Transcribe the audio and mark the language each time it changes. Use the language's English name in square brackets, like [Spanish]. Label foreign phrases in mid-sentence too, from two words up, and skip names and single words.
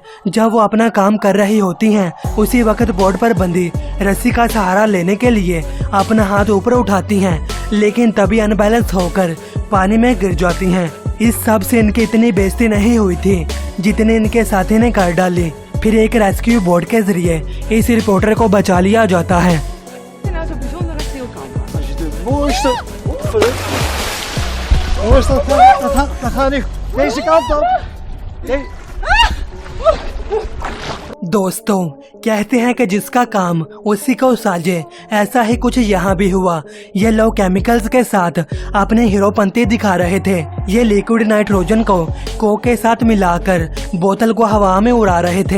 [Hindi] जब वो अपना काम कर रही होती हैं, उसी वक्त बोर्ड पर बंधी रस्सी का सहारा लेने के लिए अपना हाथ ऊपर उठाती हैं, लेकिन तभी अनबैलेंस होकर पानी में गिर जाती हैं। इस सब से इनकी इतनी बेइज्जती नहीं हुई थी जितने इनके साथी ने कर डाली। फिर एक रेस्क्यू बोट के जरिए इस रिपोर्टर को बचा लिया जाता है। [Dutch] Waar is de... Waar is dat? Dat gaat niet deze kant op. Nee. [Hindi] दोस्तों, कहते हैं कि जिसका काम उसी को साजे। ऐसा ही कुछ यहाँ भी हुआ। ये लोग केमिकल्स के साथ अपने हीरोपंती दिखा रहे थे। ये लिक्विड नाइट्रोजन को कोक के साथ मिलाकर बोतल को हवा में उड़ा रहे थे।